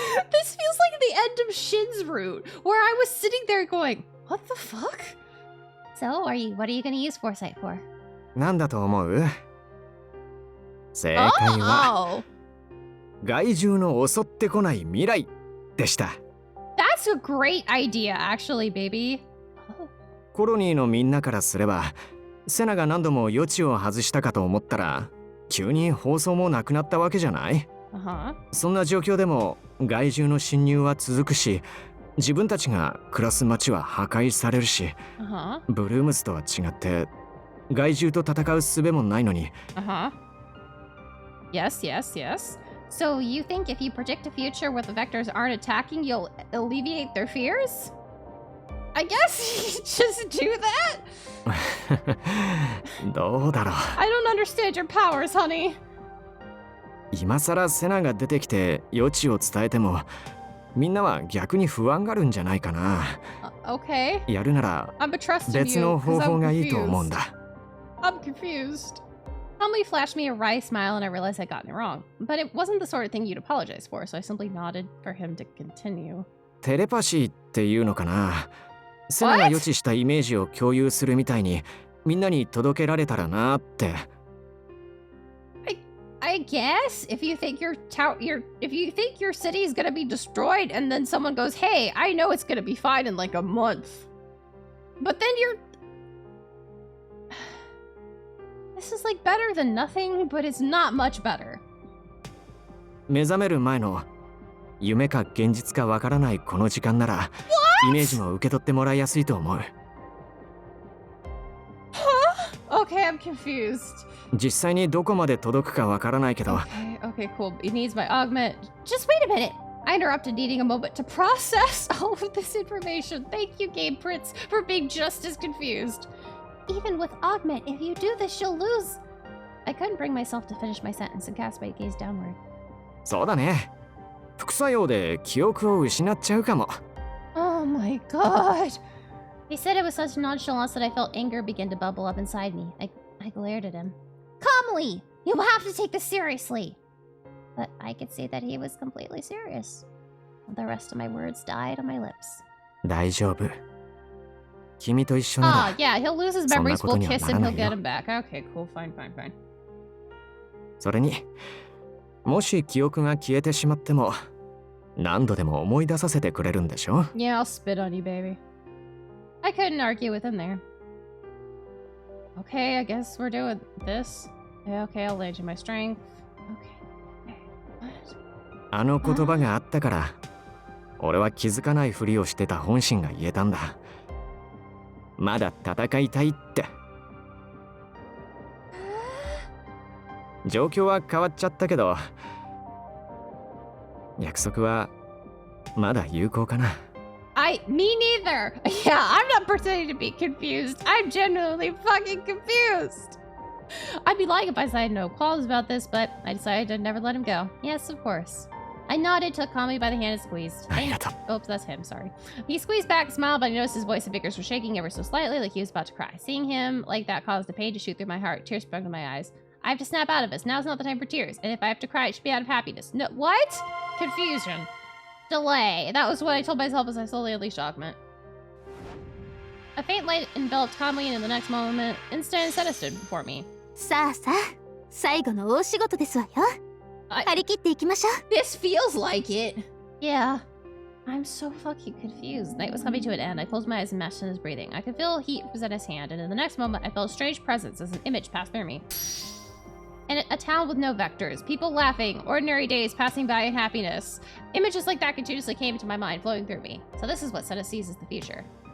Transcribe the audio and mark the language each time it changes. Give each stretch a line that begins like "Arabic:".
English: This feels like the end of Shin's route, where I was sitting there going, "What the fuck?" So, what are you going to use foresight for?
Japanese: なんだと思う？正解は害獣の襲ってこない未来でした。
English: That's a great idea, actually, baby.
Japanese: コロニーのみんなからすれば、セナが何度も予知を外したかと思ったら、急に放送もなくなったわけじゃない？そんな状況でも害獣の侵入は続くし、自分たちが暮らす街は破壊されるし、ブルームズとは違って害獣と戦う術もないのに。
English: Yes. So you think if you predict a future where the vectors aren't attacking, you'll alleviate their fears? I guess you just do that?
Japanese: どうだろう。
English: I don't understand your powers, honey.
Japanese: 今さらセナが出てきて予知を伝えても、みんなは逆に不安があるんじゃないかな。
English: Okay.
Japanese: やるなら別の方法がいいと思うんだ。
English: I'm confused. Kamui flashed me a wry smile and I realized I'd gotten it wrong. But it wasn't the sort of thing you'd apologize for, so I simply nodded for him to continue.
Japanese: テレパシーっていうのかな。セナが予知したイメージを共有するみたいにみんなに届けられたらなって。
English: I guess if you think your city is gonna be destroyed and then someone goes, "Hey, I know it's gonna be fine in like a month," but then this is like better than nothing, but it's not much better.
Japanese: 目覚める前の夢か現実かわからないこの時間なら、イメージも受け取ってもらいやすいと思う。
English: Okay, I'm confused.
Japanese: 実際にどこまで届くかわからないけど。
English: Okay, cool. It needs my augment. Just wait a minute. I interrupted, needing a moment to process all of this information. Thank you, Game Prince, for being just as confused. Even with augment, if you do this, you'll lose. I couldn't bring myself to finish my sentence and cast my gaze downward.
Japanese: そうだね。副作用で記憶を失っちゃうかも。
English: Oh my god. He said it with such nonchalance that I felt anger begin to bubble up inside me. I glared at him. Calmly! You have to take this seriously! But I could see that he was completely serious. The rest of my words died on my lips.
Japanese: 大丈夫。君と一緒なら。
English: Yeah, he'll lose his memories, we'll kiss and he'll get him back. Okay, cool, fine.
Japanese: それに、もし記憶が消えてしまっても、何度でも思い出させてくれるんでしょ？
English: Yeah, I'll spit on you, baby. I couldn't argue with him there. Okay, I guess we're doing this. Yeah, okay, I'll lend you my strength. Okay.
Japanese: あの言葉があったから、俺は気づかないふりをしてた本心が言えたんだ。まだ戦いたいって。状況は変わっちゃったけど、約束はまだ有効かな。
English: Me neither. Yeah, I'm not pretending to be confused. I'm genuinely fucking confused. I'd be lying if I said I had no qualms about this, but I decided to never let him go. Yes, of course. I nodded, took Kami by the hand and squeezed. Oops, that's him, sorry. He squeezed back, smiled, but I noticed his voice and fingers were shaking ever so slightly, like he was about to cry. Seeing him like that caused a pain to shoot through my heart. Tears sprung to my eyes. I have to snap out of this. Now's not the time for tears. And if I have to cry, it should be out of happiness. No, what? Confusion. Delay. That was what I told myself as I slowly unleashed augment. A faint light enveloped Kami, and in the next moment, instant Senna stood before me.
Japanese: さあさあ、最後の大仕事ですわよ。張り切っていきましょう。
English: This feels like it. Yeah. I'm so fucking confused. Night was coming to an end. I closed my eyes and matched in his breathing. I could feel heat was at his hand, and in the next moment, I felt a strange presence as an image passed through me. And a town with no vectors, people laughing, ordinary days passing by in happiness. Images like that continuously came into my mind, flowing through me. So this is what Senna sees as the future.